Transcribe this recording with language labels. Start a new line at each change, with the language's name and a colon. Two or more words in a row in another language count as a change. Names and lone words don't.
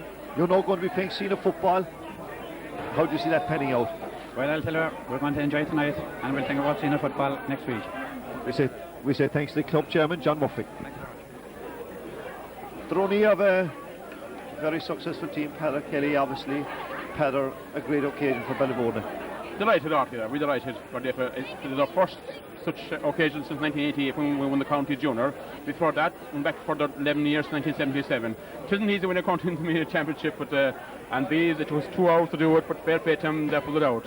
English: You're now going to be playing senior football. How do you see that panning out? Well, I'll tell you, we're going to enjoy tonight, and we'll think about senior football next week. We say thanks to the club chairman, John Murphy. Droney of a very successful team, Peadar Kelly, obviously. Peadar, a great occasion for Ballyvourney. Delighted, Arthur. We're delighted. It is our first such occasion since 1988 when we won the county junior. Before that, went back for the 11 years, 1977. It isn't easy when you're county championship, but and these, it was 2 hours to do it, but fair play to them, they pulled it out.